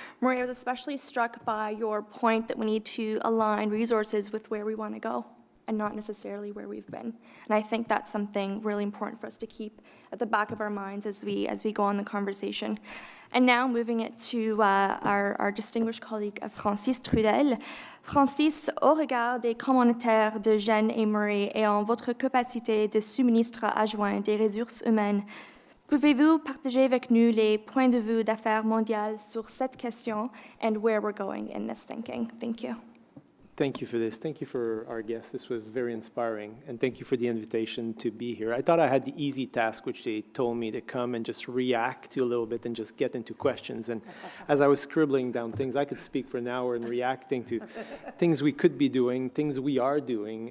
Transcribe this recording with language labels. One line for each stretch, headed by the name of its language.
English: Murray, I was especially struck by your point that we need to align resources with where we want to go and not necessarily where we've been. And I think that's something really important for us to keep at the back of our minds as we go on the conversation. And now moving it to our distinguished colleague Francis Trudel.
French: Francis, au regard des commentaires de Jen et Murray et en votre capacité de sous-ministre adjoint des ressources humaines, pouvez-vous partager avec nous les points de vue d'affaires mondiales sur cette question
English: and where we're going in this thinking? Thank you. Thank you for this. Thank you for our guests. This was very inspiring. And thank you for the invitation to be here. I thought I had the easy task, which they told me to come and just react to a little bit and just get into questions. And as I was scribbling down things, I could speak for an hour and reacting to things we could be doing, things we are doing.